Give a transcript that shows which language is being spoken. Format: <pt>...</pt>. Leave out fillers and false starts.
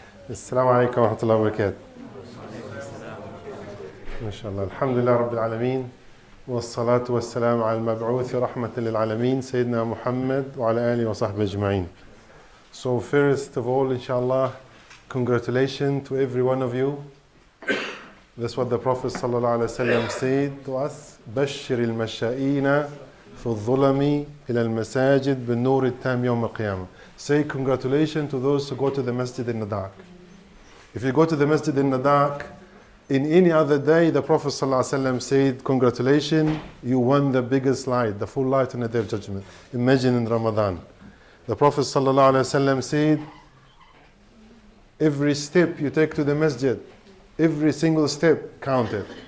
<ar>السلام عليكم ورحمة الله وبركاته. ما شاء الله. الحمد لله رب العالمين والصلاة والسلام على المبعوث رحمة للعالمين سيدنا محمد وعلى آله وصحبه أجمعين.</ar> <en>So first of all, inshallah, congratulations to every one of you. That's what the Prophet ﷺ said to us.</en> <ar>بشر المشائين في الظلم إلى المساجد بالنور التام يوم القيامة.</ar> <en>Say congratulations to those who go to the masjid in the dark. If you go to the masjid in the dark, in any other day, the Prophet ﷺ said, congratulations, you won the biggest light, the full light on the day of judgment. Imagine in Ramadan. The Prophet ﷺ said, every step you take to the masjid, every single step counted.</en>